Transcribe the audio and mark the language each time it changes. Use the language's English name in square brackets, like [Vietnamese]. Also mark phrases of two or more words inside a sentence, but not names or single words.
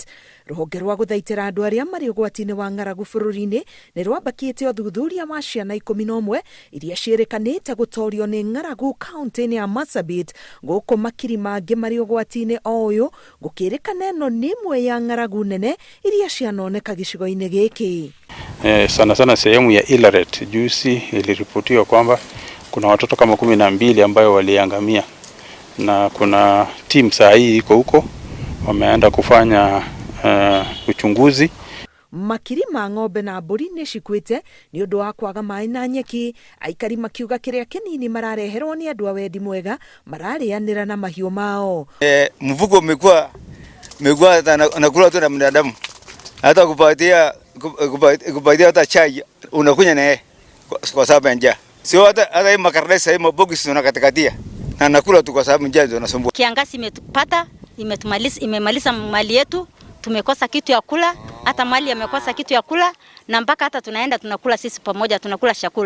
[Kikuyu] Rũhonge rwa gũthaitĩra andũ arĩa marĩ ũgwati-inĩ wa ng'aragu bũrũri-inĩ nĩ rwambakĩte ũthuthuria wa ciana 11 iria ciĩrĩkanĩte gũtorio nĩ ng'aragu kaunti-inĩ ya Marsabit, gũkũ makiri mangĩ marĩ ũgwati-inĩ o ũyũ gũkĩrĩkana ĩno nĩ imwe ya ng'aragu nene iria cianoneka gĩcigo-inĩ gĩkĩ. [Swahili] Sana sana sehemu ya Ilaret juzi iliripotiwa kwamba kuna watoto kama 12 ambayo waliangamia, na kuna team saa hii iko huko wameenda kufanya uchunguzi. [Kikuyu] Makiri ma ng'ombe na mbũri nĩ cikuĩte nĩ ũndũ wa kwaga maĩ na nyeki, aikari makiuga kĩrĩa kĩnini marareherwo nĩ andũ a wendi mwega mararĩanĩra na mahiũ mao. [Swahili] Mvugo umekuwa anakula tu na binadamu, hata kupatia hata chai unakunya naye kwa sababu ya njaa. Sio hata hii makaratasi hii maboksi unakatikatia na nakula tu kwa sababu njaa ndio inasumbua. Kiangazi imetupata, imemaliza mali yetu, tumekosa kitu ya kula, hata mali yamekosa kitu ya kula, na mpaka hata tunaenda tunakula sisi pamoja, tunakula chakula.